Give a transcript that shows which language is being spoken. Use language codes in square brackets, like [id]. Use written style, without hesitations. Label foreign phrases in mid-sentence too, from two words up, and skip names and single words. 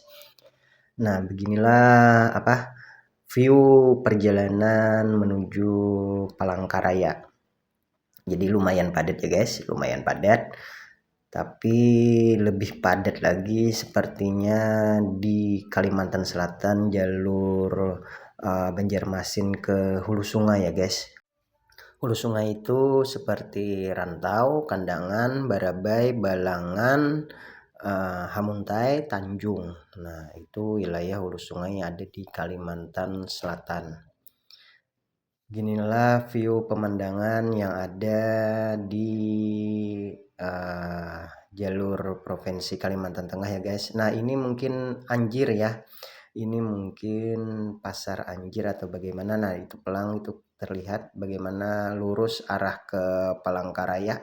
[id] Nah beginilah view perjalanan menuju Palangkaraya. Jadi lumayan padat ya guys, lumayan padat. Tapi lebih padat lagi sepertinya di Kalimantan Selatan, jalur Banjarmasin ke Hulu Sungai ya guys. Hulu Sungai itu seperti Rantau, Kandangan, Barabai, Balangan, Hamuntai, Tanjung. Nah itu wilayah Hulu Sungai yang ada di Kalimantan Selatan. Ginilah view pemandangan yang ada di jalur Provinsi Kalimantan Tengah ya guys. Nah ini mungkin Anjir ya, ini mungkin pasar Anjir atau bagaimana. Nah itu pelang itu terlihat bagaimana lurus arah ke Palangkaraya.